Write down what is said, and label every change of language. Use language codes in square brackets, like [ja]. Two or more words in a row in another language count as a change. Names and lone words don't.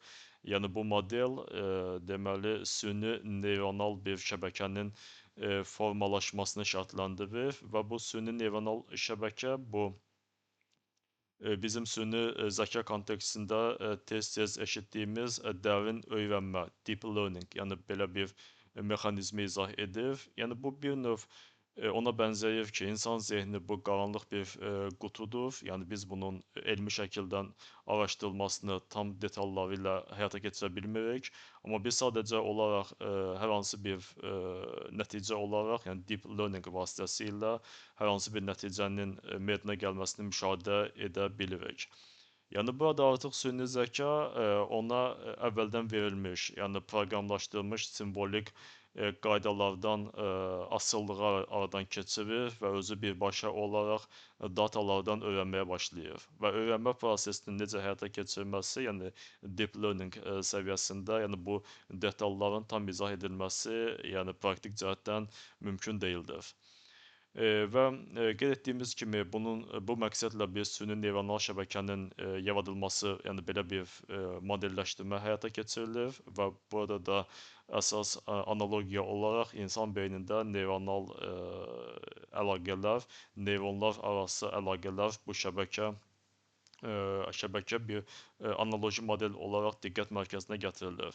[az] Yəni bu model deməli süni neyronal bir şəbəkənin formalaşmasını şərtləndirir və bu süni neyronal şəbəkə bu bizim süni zəka kontekstində tez-tez eşitdiyimiz dərin öyrənmə, [en] deep learning, [az] yəni belə bir mexanizmi izah edir. Yəni bu bir növ ona bənzəyir ki, insan zehni bu qaranlıq bir qutudur. Yəni biz bunun elmi şəkildən araşdırılmasını tam detalları ilə həyata keçirə bilmirik. Amma biz sadəcə olaraq hər hansı bir nəticə olaraq, yəni [en] deep learning [az] vasitəsilə hər hansı bir nəticənin meydana gəlməsini müşahidə edə bilirik. Yəni burada artıq süni zəka ona əvvəldən verilmiş, yəni proqramlaşdırılmış simvolik qaydalardan asılılığı aradan keçirir və özü birbaşa olaraq datalardan öyrənməyə başlayır. Və öyrənmə prosesinin necə həyata keçirilməsi, yəni [en] deep learning [az] səviyyəsində, yəni bu detalların tam izah edilməsi, yəni praktik cəhətdən mümkün deyildir. Və qeyd etdiyimiz kimi bu məqsədlə biz süni neyronal şəbəkənin yaradılması, yəni belə bir modelləşdirmə həyata keçirilir və burada da əsas analogiya olaraq insan beynində neyronal əlaqələr, neyronlar arası əlaqələr bu şəbəkə bir analoji model olaraq diqqət mərkəzinə gətirilir.